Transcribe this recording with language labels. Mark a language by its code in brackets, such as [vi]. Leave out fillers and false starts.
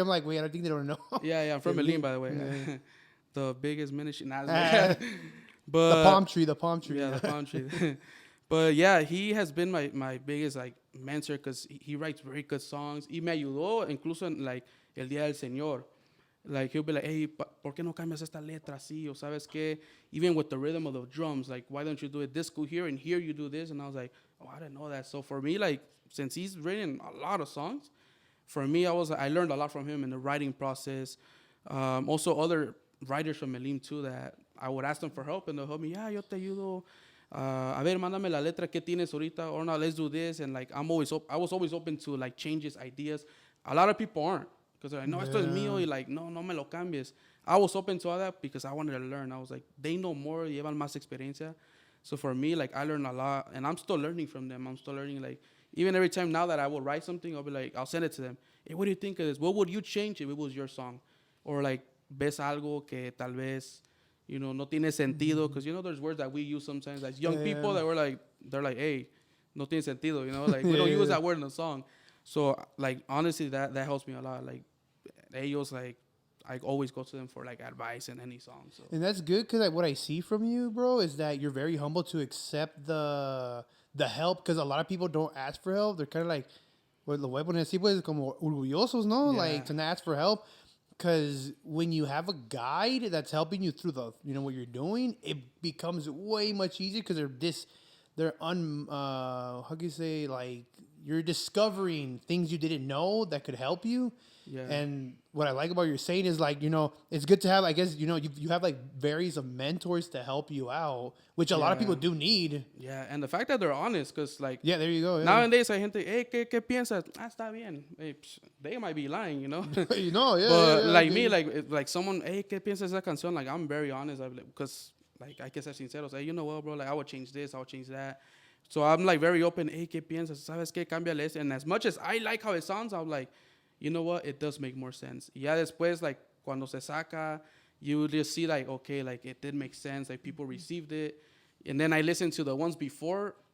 [en] I'm like, wait, I think they don't know. Yeah, I'm from Elim, by the way. Yeah. The biggest ministry. Nah, But the palm tree. Yeah, the palm tree. But yeah, he has been my biggest, like, mentor because he writes very good songs. [es] Y me ayudó incluso en, like, el Día del Señor. Like, [en] he'll be like, hey, [es] ¿por qué no cambias esta letra así? O sabes qué? [en] Even with the rhythm of the drums, like, why don't you do it this cool here and here you do this? And I was like, oh, I didn't know that. So for me, like, since he's written a lot of songs, for me, I learned a lot from him in the writing process. Also, other writers from Elim too that I would ask them for help and they'll help me. Yeah, [es] yo te ayudo. A ver, mándame la letra que tienes ahorita. [en] Or no, let's do this. And, like, I was always open to, like, changes, ideas. A lot of people aren't because they're like, [es] no, esto es mío. [en] Y, like, [es] no me lo cambies. [en] I was open to all that because I wanted to learn. I was like, they know more, [es] llevan más experiencia. [en] So for me, like, I learned a lot and I'm still learning from them. I'm still learning, like, even every time now that I will write something, I'll be like, I'll send it to them. Hey, what do you think of this? What would you change if it was your song? [es] Or, like, ves algo que tal vez, you know, no tiene sentido. [en] Because, you know, there's words that we use sometimes as young people that they're like, hey, [es] no tiene sentido, [en] you know? Like, we don't use that word in the song. So, like, honestly, that helps me a lot. Like, ellos, like, I always go to them for, like, advice in any song. So. And that's good because, like, what I see from you, bro, is that you're very humble to accept the help because a lot of people don't ask for help. They're kind of like, [es] pues lo voy a poner así, pues, como orgullosos, ¿no? [en] Yeah. Like, to not ask for help. Because when you have a guide that's helping you through what you're doing, it becomes way much easier because how can you say, like, you're discovering things you didn't know that could help you. Yeah. And what I like about your saying is, like, you know, it's good to have, I guess, you know, you have, like, various of mentors to help you out, which a lot of people do need. Yeah, and the fact that they're honest, because, like... Yeah, there you go. Yeah. [es] Nowadays, hay gente, hey, ¿qué piensas? Está bien. [en] Hey, they might be lying, you know? You know, yeah. But, yeah, like, me, like someone, hey, [es] ¿qué piensas de esa canción? [en] Like, I'm very honest, because, like, I can [es] ser sincero. [en] Say, you know what, bro? Like, I would change this, I would change that. So I'm, like, very open. Hey, [es] ¿qué piensas? ¿Sabes qué? Cámbiale esto. [en] And as much as I like how it sounds, I'm like, you know what? It does make more sense. [es] Ya después, [en] like, [es] cuando se saca, [en] you just see, like, okay, like, it did make sense. Like, people received it. And then I listened to the ones before.